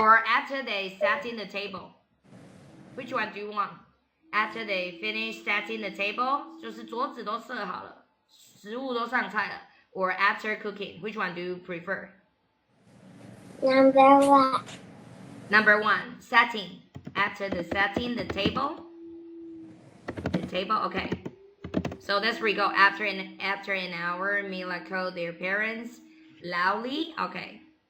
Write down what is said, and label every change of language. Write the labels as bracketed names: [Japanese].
[English] Or after they sat in the table. Which one do you want? After they finish setting the table, [Chinese] 就是桌子都设好了，食物都上菜了。 [English] Or after cooking, which one do you prefer? Number 1. Number 1, setting. After the setting the table. The table, okay. So let's re-go. After an hour, Mila called their parents loudly. Okay.